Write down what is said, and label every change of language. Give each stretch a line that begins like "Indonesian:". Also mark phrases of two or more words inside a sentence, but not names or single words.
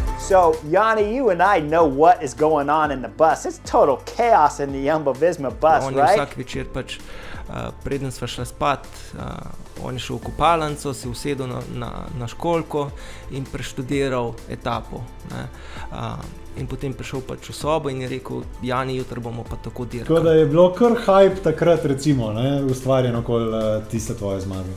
English: So, Yanni, you and I know what is going on in the bus. It's total chaos in the Jumbo-Visma bus, on right?
Slovenian: Vsak večer preden sva šla spat, on je šel v kopalnico, se usedel na školjko in preštudiral etapo. Ne. In potem prišel v sobo in je rekel, Jani, jutri bomo pa tako dirkali. Tako da je bilo kar hype takrat, recimo, ustvarjeno okoli tiste tvoje zmage.